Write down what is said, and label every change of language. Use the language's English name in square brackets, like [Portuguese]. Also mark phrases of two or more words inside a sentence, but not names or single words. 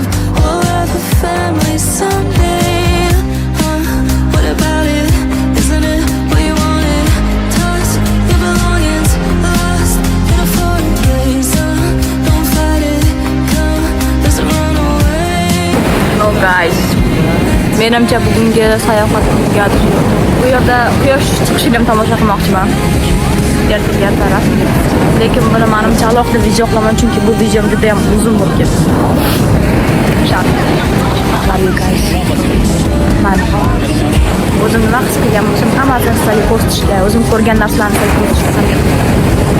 [English] We'll have a family someday. What about it? Isn't it what you wanted? Toss your belongings, lost in a foreign place. Don't fight it, come, let's run away. No guys. [Uzbek] Menimcha bugungi sayohatimga bu yerda quyosh chiqishini ham tomosha qilmoqchiman. Ertaga taraf. Lekin buni menimcha alohida video qilaman, chunki bu videom juda ham uzun bo'lib ketdi. [English] Love you guys. [Uzbek] Men o'zim nima his qilgan bo'lsam, hammasini sizlarga post qilishga, o'zim ko'rgan narsalarni sizlarga post qilishga